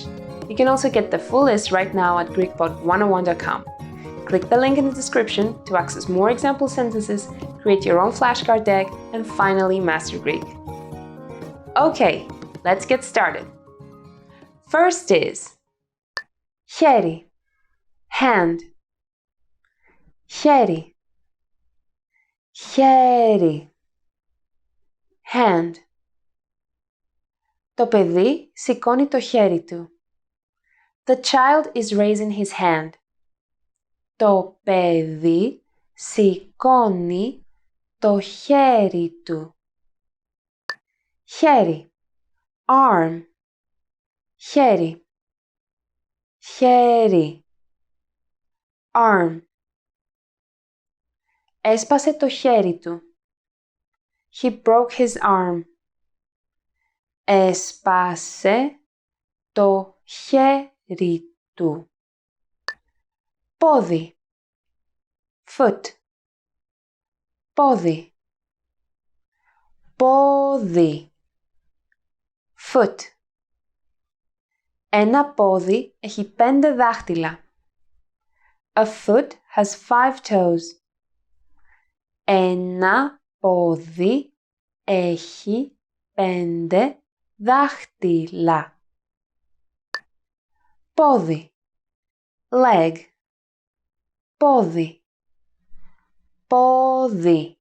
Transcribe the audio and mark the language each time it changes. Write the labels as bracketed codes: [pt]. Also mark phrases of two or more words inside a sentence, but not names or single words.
[en] You can also get the full list right now at GreekPod101.com. Click the link in the description to access more example sentences, create your own flashcard deck, and finally master Greek. Okay, let's get started. First is χέρι, hand. [el] Χέρι, χέρι, hand. Το παιδί σηκώνει το χέρι του. [en] The child is raising his hand. [el] Το παιδί σηκώνει το χέρι του. Χέρι. Arm. Χέρι. Χέρι. Arm. Έσπασε το χέρι του. [en] He broke his arm. [el] Έσπασε το χέρι του. Πόδι. Foot. Πόδι. Πόδι. Foot. Ένα πόδι έχει 5 δάχτυλα. [en] A foot has 5 toes. [el] Ένα πόδι έχει 5 δάχτυλα. Πόδι. Leg. Πόδι. Πόδι.